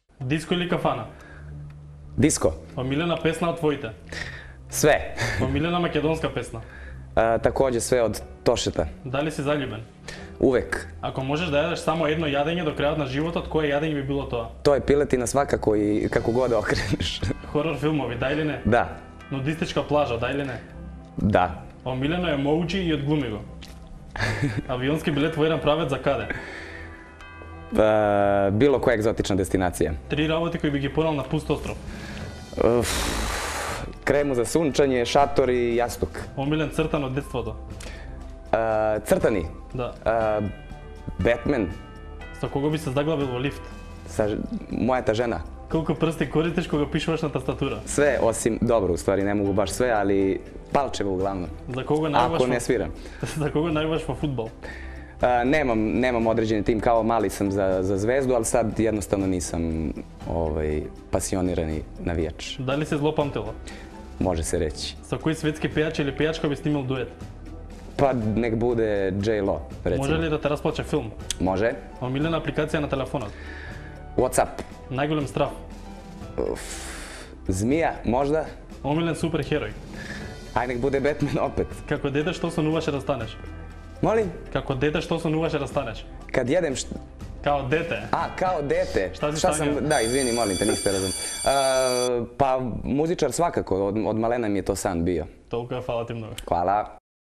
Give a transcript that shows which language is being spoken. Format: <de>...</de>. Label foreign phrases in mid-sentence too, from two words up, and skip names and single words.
<mk>Диско или кафана? Диско. Омилена песна од твоите?</mk> <sr>Sve.</sr> <mk>Омилена македонска песна?</mk> <sr>Takođe sve od Tošeta.</sr> <mk>Дали си заљубен?</mk> <sr>Uvek.</sr> <mk>Ако можеш да јадеш само едно јадење до крајот на животот, кое јадење би било тоа?</mk> <sr>To je piletina svakako i kako god okreneš.</sr> <mk>Хорор филмови, да или не?</mk> <sr>Da.</sr> <mk>Нудистичка плажа, да или не?</mk> <sr>Da.</sr> <mk>Омилено емоуџи и одглуми го. Авионски билет во еден правец за каде?</mk> <sr>Bilo koja egzotična destinacija.</sr> <mk>3 работи кои би ги понел на пуст остров.</mk> <sr>Kremu za sunčanje, šator i jastuk.</sr> <mk>Омилен цртан од детството?</mk> <sr>Crtani.</sr> <mk>Да.</mk> <sr>Batman.</sr> <mk>Со кого би се заглавил во лифт?</mk> <sr>Sa moja žena.</sr> <mk>Колку прсти користиш кога пишуваш на тастатура?</mk> <sr>Sve osim, dobro u stvari ne mogu baš sve, ali palčeve uglavnom.</sr> <mk>За кого најуваш?</mk> <sr>Ako ne sviram.</sr> <mk>За кого најуваш во фудбал?</mk> <sr>Nemam određeni tim, kao mali sam za Zvezdu, ali sad jednostavno nisam pasionirani navijač.</sr> <mk>Дали се злопамтило?</mk> <sr>Može se reći.</sr> <mk>Со кој светски пејач или пејачка би снимал дует?</mk> <sr>Pa nek bude J-Lo, recimo.</sr> <mk>Може ли да те расплаче филм?</mk> <sr>Može.</sr> <mk>Омилена апликација на телефонот?</mk> <sr>Whatsapp.</sr> <mk>Најголем страв?</mk> <sr>Zmija, možda?</sr> <mk>Омилен суперхерој?</mk> <sr>Aj nek bude Batman opet.</sr> <mk>Како дете што сонуваше да станеш?</mk> <sr>Molim?</sr> <mk>Како дете што сонуваше да станеш?</mk> <sr>Kad jedem</sr> <mk>Као дете?</mk> <sr>kao dete. Šta si Šta sanjao? sam, da, izvini, molim te, niste razum. Pa muzičar svakako, od malena mi je to san bio.</sr> <mk>Толку фала ти многу.</mk> <sr>Hvala.</sr>